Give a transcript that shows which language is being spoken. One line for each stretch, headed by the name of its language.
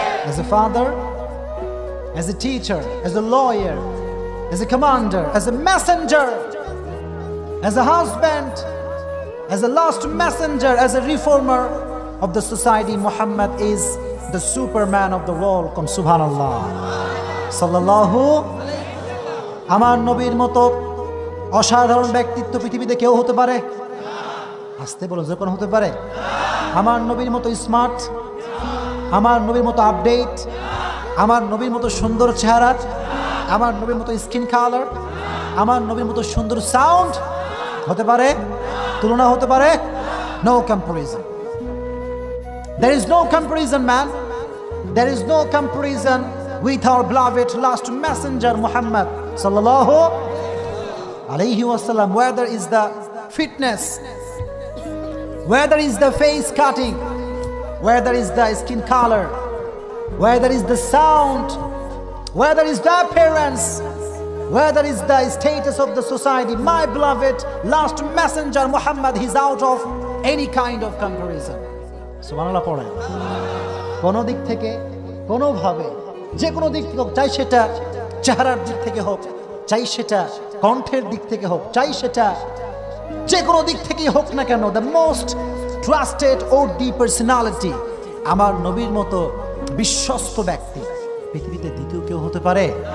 English: As a father, as a teacher, as a lawyer, as a commander, as a messenger, as a husband, as a last messenger, as a reformer of the society, Muhammad is the superman of the world. Come subhanallah. Sallallahu.
Bangla: আমার নবীর মতো অসাধারণ ব্যক্তিত্ব পৃথিবীতে কেউ হতে পারে? আসতে বলো, যখন হতে পারে? আমার নবীর মতো স্মার্ট, আমার নবীর মতো আপডেট, আমার নবীর মতো সুন্দর চেহারা, আমার নবীর মতো স্কিন কালার, আমার নবীর মতো সুন্দর সাউন্ড হতে পারে? তুলনা হতে পারে?
English: No comparison. There is no comparison, man. There is no comparison with our beloved last messenger Muhammad sallallahu alayhi wasallam. Whether is the fitness, whether is the face cutting, whether is the skin color, whether is the sound, whether is the appearance, whether is the status of the society, my beloved last messenger Muhammad, he's out of any kind of comparison.
Bangla: সুবহানাল্লাহ পড়েন। কোনো দিক থেকে, কোনোভাবে, যে কোনো দিক থেকে হোক, চাই সেটা চেহারার দিক থেকে হোক, চাই সেটা কণ্ঠের দিক থেকে হোক, চাই সেটা যে কোনো দিক থেকেই হোক না কেন,
English: the most trusted or the personality,
Bangla: আমার নবীর মতো বিশ্বস্ত ব্যক্তি পৃথিবীতে দ্বিতীয় কেউ হতে পারে?